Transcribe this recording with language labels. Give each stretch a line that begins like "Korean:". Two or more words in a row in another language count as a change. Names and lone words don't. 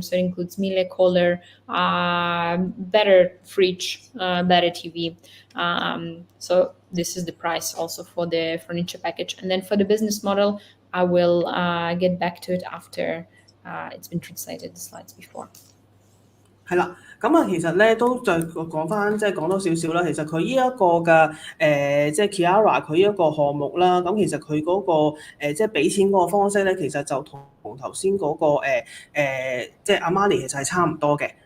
English: So it includes Miele Kohler, better fridge, better TV. So this is the price also for the furniture package. And then for the business model, I will get back to it after it's been translated, the slides before.
Cantonese: 係啦，咁啊，其實咧都再講翻，即係講多少少啦。其實佢呢一個嘅即係 𝐀𝐌𝐀𝐋𝐈 佢呢一個項目啦，咁其實佢嗰個即係俾錢嗰個方式咧，其實就同頭先嗰個即係 Amali 其實係差唔多嘅。